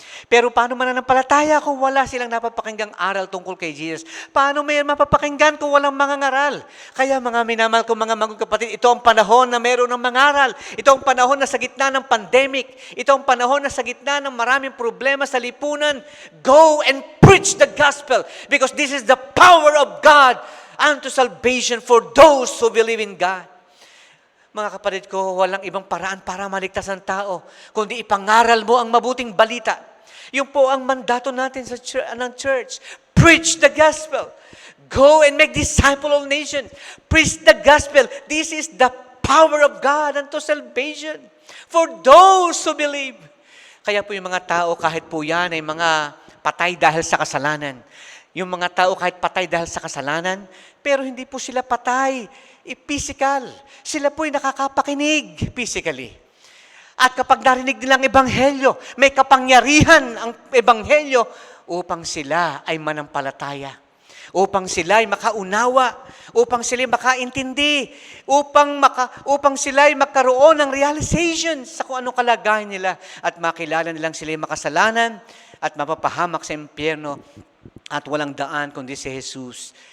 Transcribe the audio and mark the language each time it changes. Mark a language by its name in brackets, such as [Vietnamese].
[Filipino] Pero paano mananampalataya kung wala silang napapakinggang aral tungkol kay Jesus? Paano may mapapakinggan kung walang mangangaral? Kaya mga minamahal ko mga kapatid, ito ang panahon na meron ng mangaral. Ito ang panahon na sa gitna ng pandemic. Ito ang panahon na sa gitna ng maraming problema sa lipunan. [English] Go and preach the gospel because this is the power of God unto salvation for those who believe in God. [Filipino] Mga kapatid ko, walang ibang paraan para maligtas ang tao, kundi ipangaral mo ang mabuting balita. Yung po ang mandato natin sa church. [English] Preach the gospel. Go and make disciple of nations. Preach the gospel. This is the power of God unto salvation for those who believe. [Filipino] Kaya po yung mga tao, kahit po yan ay mga patay dahil sa kasalanan. Yung mga tao kahit patay dahil sa kasalanan, pero hindi po sila patay physical. Sila po'y nakakapakinig physically. At kapag narinig nilang ebanghelyo, may kapangyarihan ang ebanghelyo upang sila ay manampalataya, upang sila ay makaunawa, upang sila ay makaintindi, upang sila ay magkaroon ng realization sa kung anong kalagayan nila at makilala nilang sila ay makasalanan at mapapahamak sa impyerno at walang daan kundi si Jesus.